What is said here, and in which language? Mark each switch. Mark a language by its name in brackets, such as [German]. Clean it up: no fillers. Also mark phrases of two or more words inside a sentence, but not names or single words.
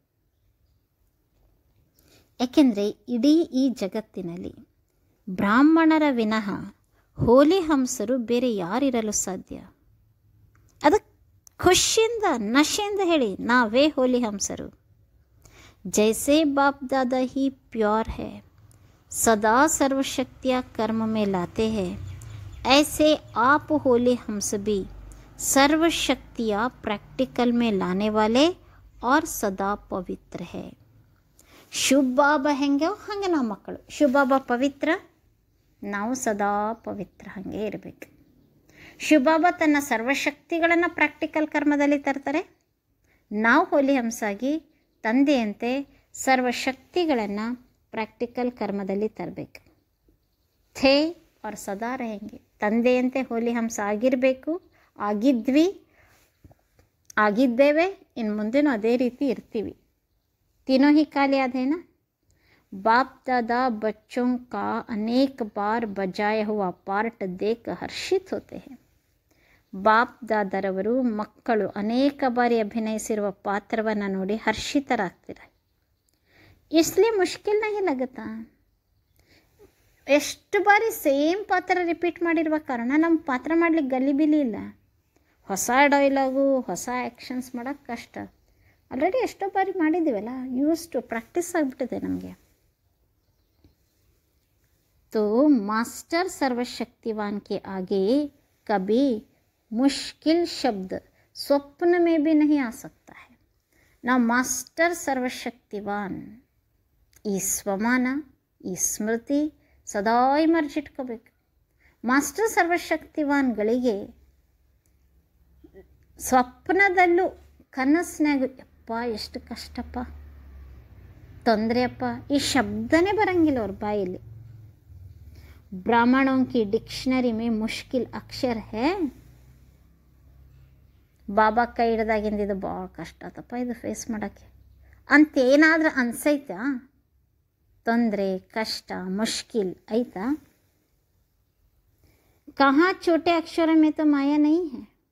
[Kannada] ಏಕೆಂದರೆ ಇಡೀ ಈ ಜಗತ್ತಿನಲ್ಲಿ ಬ್ರಾಹ್ಮಣರ ವಿನಃ ಹೋಲಿ ಹಂಸರು ಬೇರೆ ಯಾರಿರಲು ಸಾಧ್ಯ? ಅದಕ್ಕೆ ಖುಷಿಯಿಂದ ನಶೆಯಿಂದ ಹೇಳಿ, ನಾವೇ ಹೋಲಿ ಹಂಸರು. [Hindi] जैसे बाप दादा ही प्योर है, सदा सर्वशक्तियाँ कर्म में लाते हैं, ऐसे आप होली हंस भी सर्वशक्तियाँ प्रैक्टिकल में लाने वाले और सदा पवित्र है. [Kannada] ಶುಭ ಬಾಬಾ ಹೆಂಗೆ ಹಾಗೆ ನಾವು ಮಕ್ಕಳು. ಶುಭ ಬಾಬಾ ಪವಿತ್ರ, ನಾವು ಸದಾ ಪವಿತ್ರ ಹಾಗೆ ಇರಬೇಕು. ಶುಭ ಬಾಬಾ ತನ್ನ ಸರ್ವಶಕ್ತಿಗಳನ್ನು ಪ್ರಾಕ್ಟಿಕಲ್ ಕರ್ಮದಲ್ಲಿ ತರ್ತಾರೆ. ನಾವು ಹೋಲಿ ಹಂಸಾಗಿ ತಂದೆಯಂತೆ ಸರ್ವಶಕ್ತಿಗಳನ್ನು ಪ್ರಾಕ್ಟಿಕಲ್ ಕರ್ಮದಲ್ಲಿ ತರಬೇಕು. [Hindi] ಥೇ और ಸದಾ रहेंगे. [Kannada] ತಂದೆಯಂತೆ ಹೋಲಿ ಹಂಸ ಆಗಿರಬೇಕು, ಆಗಿದ್ದೇವೆ, ಇನ್ನು ಮುಂದೆನೂ ಅದೇ ರೀತಿ ಇರ್ತೀವಿ. [Hindi] तीनों ही काल याद है ना? बाप दादा बच्चों का अनेक बार बजाया हुआ पार्ट देख हर्षित होते हैं. [Kannada] ಬಾಪ್ ದಾದರವರು ಮಕ್ಕಳು ಅನೇಕ ಬಾರಿ ಅಭಿನಯಿಸಿರುವ ಪಾತ್ರವನ್ನು ನೋಡಿ ಹರ್ಷಿತರಾಗ್ತಾರೆ. [Hindi] इसलिए मुश्किल नहीं लगता. [Kannada] ಎಷ್ಟು ಬಾರಿ ಸೇಮ್ ಪಾತ್ರ ರಿಪೀಟ್ ಮಾಡಿರುವ ಕಾರಣ ನಮ್ಮ ಪಾತ್ರ ಮಾಡಲಿಕ್ಕೆ ಗಲಿಬಿಲಿ ಇಲ್ಲ. ಹೊಸ ಡೈಲಾಗು ಹೊಸ ಆ್ಯಕ್ಷನ್ಸ್ ಮಾಡೋಕ್ಕೆ ಕಷ್ಟ. ಆಲ್ರೆಡಿ ಎಷ್ಟೋ ಬಾರಿ ಮಾಡಿದ್ದೀವಲ್ಲ, [English] use practice [Kannada] ಆಗಿಬಿಟ್ಟಿದೆ ನಮಗೆ. [Hindi] तो मास्टर सर्वशक्तिवान के आगे कभी मुश्किल शब्द स्वप्न में भी नहीं आ सकता है. [Kannada] ನಾವು ಮಾಸ್ಟರ್ ಸರ್ವಶಕ್ತಿವಾನ್ ಈ ಸ್ವಮಾನ ಈ ಸ್ಮೃತಿ ಸದಾ ಮರ್ಜಿಟ್ಕೋಬೇಕು. ಮಾಸ್ಟರ್ ಸರ್ವಶಕ್ತಿವಾನ್ಗಳಿಗೆ ಸ್ವಪ್ನದಲ್ಲೂ ಕನಸಿನಾಗ ಯಪ್ಪ ಎಷ್ಟು ಕಷ್ಟಪ್ಪ, ತೊಂದರೆಯಪ್ಪ, ಈ ಶಬ್ದನೇ ಬರಂಗಿಲ್ಲ ಅವ್ರ ಬಾಯಲ್ಲಿ. [Hindi] ब्राह्मणों की डिक्शनरी में मुश्किल अक्षर है. [Kannada] ಬಾಬಾ ಕೈ ಹಿಡ್ದಾಗಿಂದ ಇದು ಭಾಳ ಕಷ್ಟ ಆತಪ್ಪ ಇದು ಫೇಸ್ ಮಾಡೋಕ್ಕೆ ಅಂತೇನಾದ್ರೂ ಅನ್ಸೈತಾ? ತೊಂದರೆ ಕಷ್ಟ ಮುಶ್ಕಿಲ್ ಐತಾ? [Hindi] कहाँ छोटे अक्षर में तो माया नहीं है.